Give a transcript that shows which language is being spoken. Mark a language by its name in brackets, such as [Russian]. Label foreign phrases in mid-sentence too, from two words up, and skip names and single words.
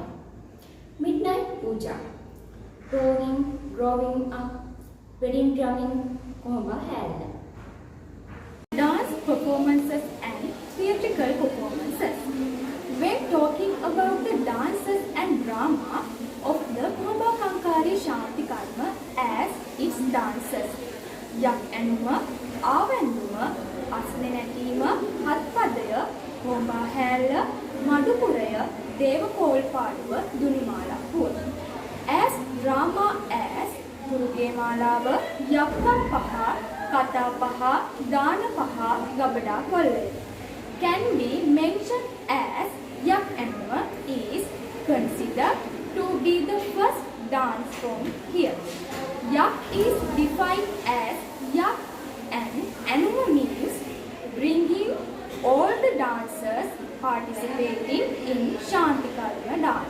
[English] Midnight puja, growing up, wedding drumming, Komba held. Dance performances and theatrical performances. When talking about the dances and drama of the Komba Kankari Shanti Karma as its dances, Yak Anuma, Avanduma, Asne Natima, Hatpadaya, Komba Hella, Madupuraya, Devakol Paduva, Dunimala Pur. As drama as Muruge Malava, Yakka Paha, Kata Paha, Dana Paha, Gabada Kolle can be mentioned as Yak Anuma is considered to be the first dance form here. Yak is defined as Yak and Anuma means bringing all the dancers participating in Shanti Karma dance.